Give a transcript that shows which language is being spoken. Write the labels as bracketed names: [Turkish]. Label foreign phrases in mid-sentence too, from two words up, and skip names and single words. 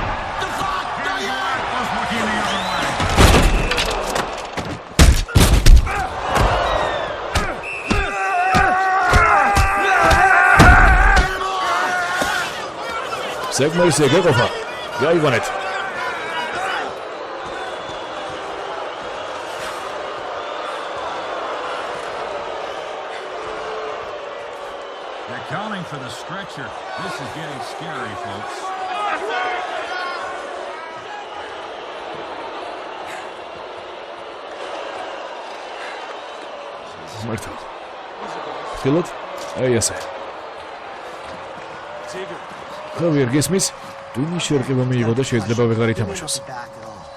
[Georgian] საკმარისია გეყოფა. გაიგონეთ. [English] They're counting for the stretcher. This is getting scary, folks. [Georgian] მართლა. ხილოთ? აი ასე. ხავიერ გესმის? ტვინის შერყება მიიღო და შეიძლება ვეღარ ითამაშოს.